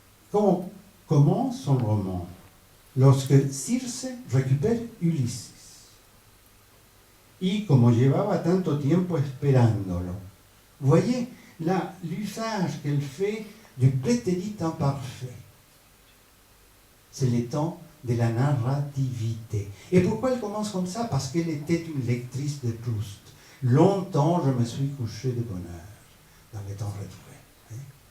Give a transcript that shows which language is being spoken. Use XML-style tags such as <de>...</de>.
<fr>Comment commence son roman? Lorsque Circe récupère Ulises.</fr> <es>Y como llevaba tanto tiempo esperándolo.</es> <fr>Voyez là l'usage qu'elle fait du prétérit imparfait. C'est le temps de la narrativité. Et pourquoi elle commence comme ça? Parce qu'elle était une lectrice de Proust. Longtemps je me suis couché de bonheur dans les temps retrouvés.</fr>